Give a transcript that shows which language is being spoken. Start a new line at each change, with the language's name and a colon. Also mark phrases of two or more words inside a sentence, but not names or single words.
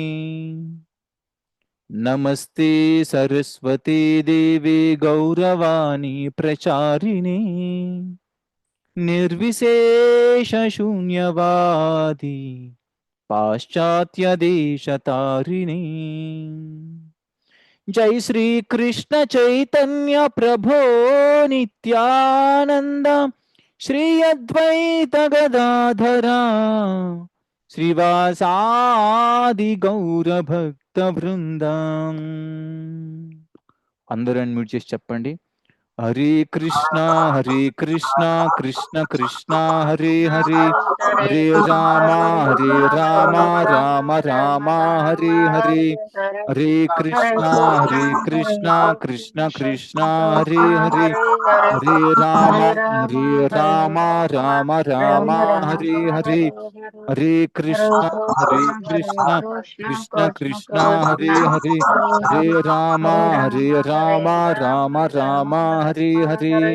Sanskrit: नमस्ते सरस्वती देवी गौरवाणी प्रचारिणे निर्विशेष शून्यवादी पाश्चात्य देशतारिणे జై శ్రీ కృష్ణ చైతన్య ప్రభో నిత్యానంద శ్రీ అద్వైత గదాధర శ్రీవాసాది గౌర భక్త బృందం.
Telugu: అందరూ అన్మ్యూట్ చేసి చెప్పండి.
Sanskrit: హరే కృష్ణ కృష్ణ కృష్ణ హరే హరే, హరే రామ రామ రామ హరే హరే, హరే కృష్ణ కృష్ణ కృష్ణ హరే హరే, హరే రామ రామ రామ హరే హరే, హరే కృష్ణ కృష్ణ కృష్ణ హరే హరే, హరే రామ రామ హరే హరే.